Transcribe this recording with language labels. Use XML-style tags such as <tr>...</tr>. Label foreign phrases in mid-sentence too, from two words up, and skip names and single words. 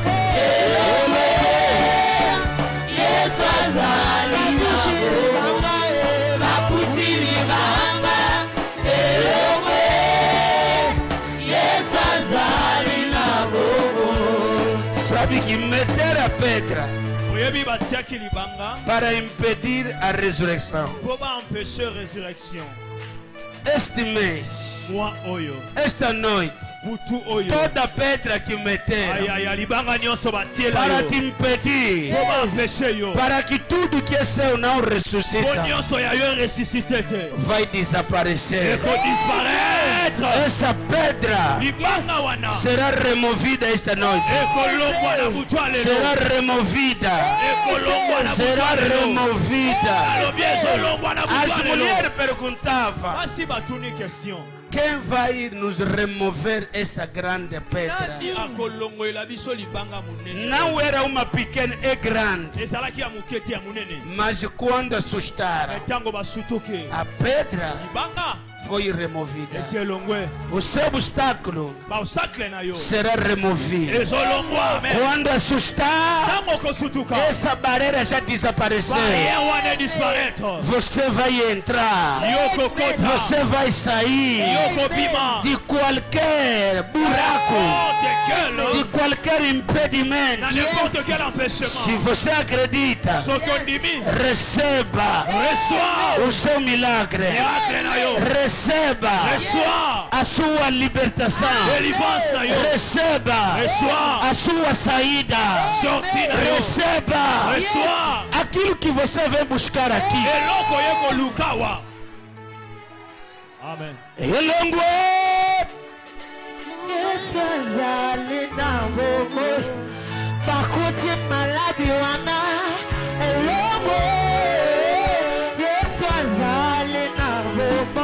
<ln>Yesu azali nabo. Akutilibanga. Elongwe. Yesu azali nabo.</ln> <fr>Sabi qui mettera Petra</fr> <ln>oyebi batiaki libanga</ln> <pt>para impedir a resurrecção.</pt> <ln>po baempêcher résurrection.</ln> <pt>Este mês,</pt> <ln>Moi oyo</ln> <pt>esta noite,</pt> <ln>butu oyo</ln> <pt>toda pedra que meteram</pt> <ln>ayaya libanga nyonso batiela</ln> <pt>para</pt> <ln>yo</ln> <pt>te impedir,</pt> <ln>po baempêcher yo</ln> <pt>para que tudo que é seu não</pt> <ln>po</ln> <pt>ressuscita,</pt> <ln>nyonso ya yo ressuscité te</ln> <pt>vai desaparecer.</pt> <ln>ekodisparaître.</ln> <pt>Essa pedra</pt> <ln>Libanga wana</ln> <pt>será removida esta noite.</pt> <ln>ekolongwa na butu</ln> <pt>Será</pt> <ln>alelo</ln> <pt>removida.</pt> <ln>ekolongwa na butu</ln> <pt>Será</pt> <ln>alelo</ln> <pt>removida.</pt> <ln>alobi ezolongwa na</ln> <pt>As</pt> <ln>butu alelo.</ln> <pt>mulheres perguntavam:</pt> <ln>Basi batuni question</ln> <pt>quem vai nos remover essa grande pedra?</pt> <ln>nani akolongolela biso libanga monene</ln> <pt>Não era uma pequena, é grande.</pt> <ln>ezalaki ya moke te ya monene</ln> <pt>Mas quando assustaram,</pt> <ln>ntango basutuke</ln> <pt>a pedra</pt> <ln>libanga</ln> <pt>foi removida.</pt> <ln>esi elongwe</ln> <pt>O seu obstáculo</pt> <ln>baosakle na yo</ln> <pt>será removido.</pt> <ln>ezolongwa me</ln> <pt>Quando assustar,</pt> <ln>ntango kosutuka</ln> <pt>essa barreira já desapareceu.</pt> <ln>barie wana disparaître</ln> <pt>Você vai entrar.</pt> <ln>yo kokota</ln> <pt>Você vai sair</pt> <ln>yo kobima</ln> <pt>de qualquer buraco, de</pt> <ln>tekele</ln> <pt>qualquer</pt> <ln>na</ln> <pt>impedimento.</pt> <fr>n'importe quel</fr> <pt>Se</pt> <fr>empêchement</fr> <pt>você acredita,</pt> <ln>soki ondimi</ln> <pt>receba</pt> <fr>reçois</fr> <pt>o seu milagre.</pt> <ln>miracle na yo</ln> <pt>Receba</pt> <fr>reçois</fr> <pt>a sua libertação.</pt> <ln>délivrance na yo</ln> <pt>Receba</pt> <fr>reçois</fr> <pt>a sua saída.</pt> <ln>sorti na yo</ln> <pt>Receba</pt> <fr>reçois</fr> <pt>aquilo que você vem buscar aqui.</pt> <ln>eloko ye koluka awa amen Elongwe. Yesu azali nabo. Bakuti maladi wana. Elongo. Yesu azali nabo.</ln>